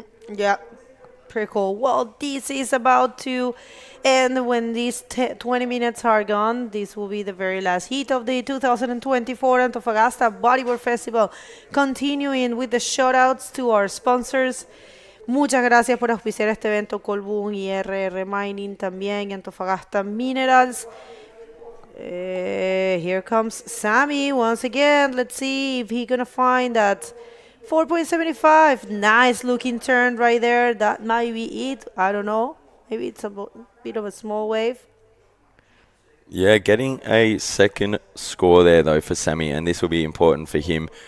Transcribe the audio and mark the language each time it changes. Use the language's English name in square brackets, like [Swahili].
[English] Yeah, pretty cool. Well, this is about to end. When these 20 minutes are gone, this will be the very last heat of the 2024 Antofagasta Bodyboard Festival. Continuing with the shoutouts to our sponsors. [Spanish] Muchas gracias por auspiciar este evento, Colbún y RR Mining también, y Antofagasta Minerals. [English] Here comes Sammy once again. Let's see if he's going to find that 4.75. Nice looking turn right there. That might be it. I don't know. Maybe it's a bit of a small wave. Yeah, getting a second score there, though, for Sammy, and this will be important for him.